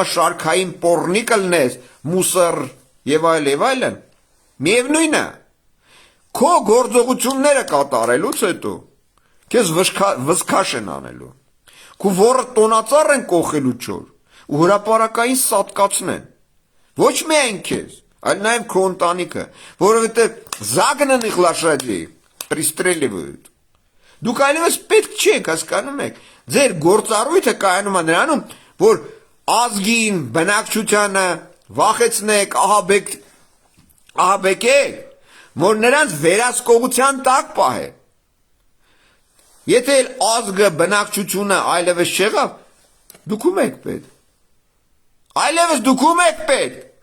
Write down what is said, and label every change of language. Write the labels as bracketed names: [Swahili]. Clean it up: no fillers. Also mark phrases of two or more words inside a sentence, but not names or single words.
[Armenian] շարքային պոռնիկ լնես, մուսր եւ այլն, միևնույն է, քո գործողությունները կատարելուց հետո քեզ վզքաշ են անելու, քո որը տոնածառ են կողելու չոր ու հրապարակային սատկացնեն, ոչ միայն քեզ, այլ նաև քո ընտանիքը, որովհետև [Russian] загнанных лошадей пристреливают։ [Armenian] Դուք այլևս պետք չեք, հասկանում եք, ձեր գործառույթը կայանում է նրանում, որ ազգին, բնակչությանը վախեցնեք, ահաբեկեք, որ նրանց վերահսկողության տակ պահեք։ Եթե ազգը, բնակչությունը այլևս չեղավ, դուք ում եք պետք։ Այլևս դուք ում եք պետք։